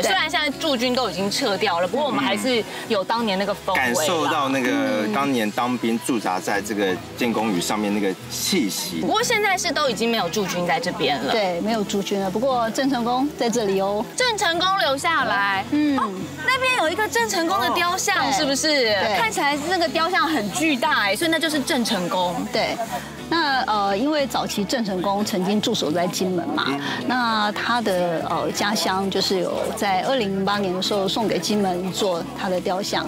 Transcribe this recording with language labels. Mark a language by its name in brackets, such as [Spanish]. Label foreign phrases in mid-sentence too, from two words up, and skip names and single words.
[Chinese] 雖然現在駐軍都已經撤掉了，不過我們還是有當年那個氛圍，感受到那個當年當兵駐紮在這個建功嶼上面那個氣息。不過現在是都已經沒有駐軍在這邊了，對，沒有駐軍了。不過鄭成功在這裡哦，鄭成功留下來，那邊有一個鄭成功的雕像，是不是？看起起來那個雕像很巨大哎，所以那就是鄭成功。对。那因为早期鄭成功曾經駐守在金門嘛，那他的家鄉就是有在2008年的時候送給金門做他的雕像，